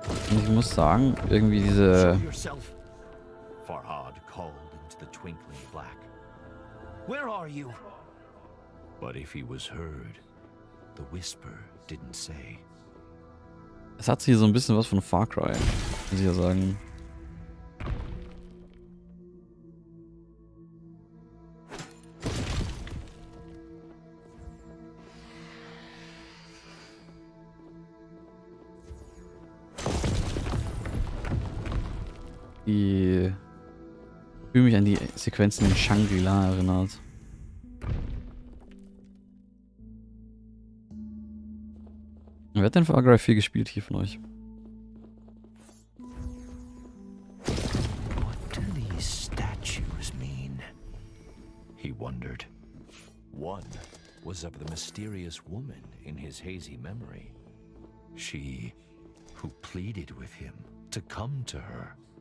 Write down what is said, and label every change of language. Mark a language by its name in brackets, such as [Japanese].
[German] Und ich muss sagen, irgendwie diese. [English] Show yourself. Farhad called into the twinkling black. Where are you? But if he was heard, the whisper didn't say. [German] Es hat hier so ein bisschen was von Far Cry, muss ich ja sagen. Die fühle mich an die Sequenzen in Shangri-La erinnert. Wer hat denn Far Cry 4 gespielt hier von euch? [English] What do these statues mean? He wondered. One was of the mysterious woman in his hazy memory. She who pleaded with him to come to her.